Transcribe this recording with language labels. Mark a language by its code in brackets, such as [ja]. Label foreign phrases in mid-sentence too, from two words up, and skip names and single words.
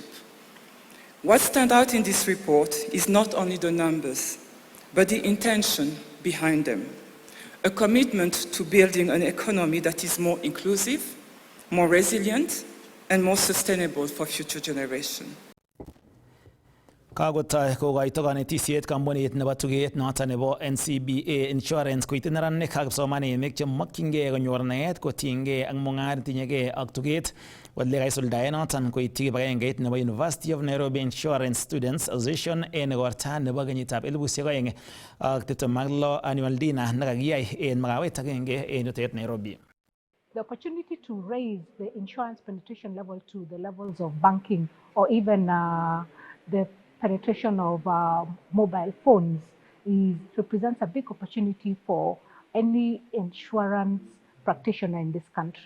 [en] What stands out in this report is not only the numbers, but the intention behind them. A commitment to building an economy that is more inclusive, more resilient, and more sustainable for future generations. [kln] Kakotoi kokoito kanetisiet kampunit nebo tuget noto nebo NCBA Insurance koityi neranik ak kipsomaninik chemokyingei konyor naet kotinygei ak mung'aret netinyegei ak tuget. Ole kaisuldae noton koityi kibagengeit nebo University of Nairobi Insurance Students Association en igorta nebo kenyitab 2026 [en] annual dinner [kln] nekakiyai en makawet agenge en yutet Nairobi. [en] The opportunity to raise the insurance penetration level to the levels of banking or even the penetration of mobile phones represents a big opportunity for any insurance practitioner in this country.